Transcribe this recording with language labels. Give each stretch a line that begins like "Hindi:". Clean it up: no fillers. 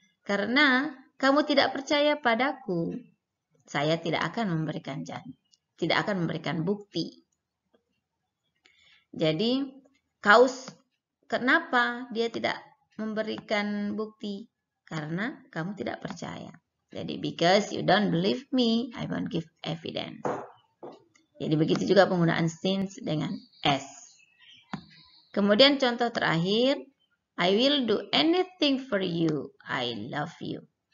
Indonesian: Karena kamu tidak percaya padaku, saya tidak akan memberikan janji, tidak akan memberikan bukti. Jadi, kenapa dia tidak memberikan bukti? Karena kamu tidak percaya.
English: Jadi, because you don't believe me, I won't give evidence.
Indonesian: Jadi, begitu juga penggunaan since dengan as. Kemudian contoh terakhir,
English: I will do anything for you, I love you.